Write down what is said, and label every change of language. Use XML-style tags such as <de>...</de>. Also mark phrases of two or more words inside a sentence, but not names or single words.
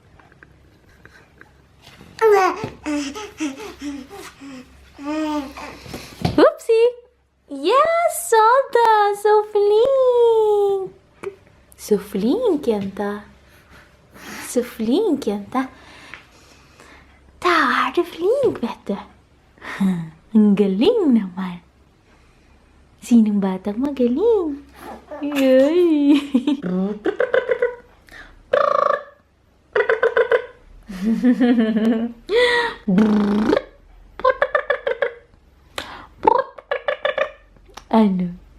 <en>Oopsie.</en> <sv>Ja, sådär. Så flink.</sv> <no>Så flink, jenta. Så flink, jenta.</no> <sv>Där är du flink, vet du.</sv> <tl>Ang galing naman. Sinong batang magaling? Yay! Ano?</tl>